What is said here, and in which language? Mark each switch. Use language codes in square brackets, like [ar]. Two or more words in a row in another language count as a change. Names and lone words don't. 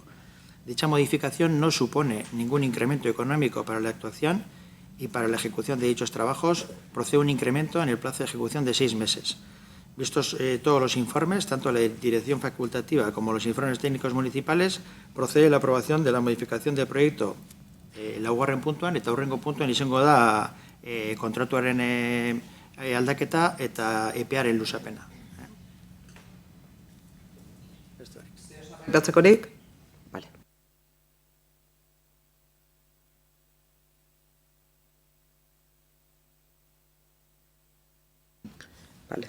[es] Dicha modificación no supone ningún incremento económico para la actuación y para la ejecución de dichos trabajos procede un incremento en el plazo de ejecución de 6 meses. Vistos todos los informes, tanto la dirección facultativa como los informes técnicos municipales, procede la aprobación de la modificación del proyecto [eu] laugarren puntuan eta hurrengo puntuan izango da kontratuaren aldaketa eta epearen luzapena. Itatzekorik? Vale. [es] Vale.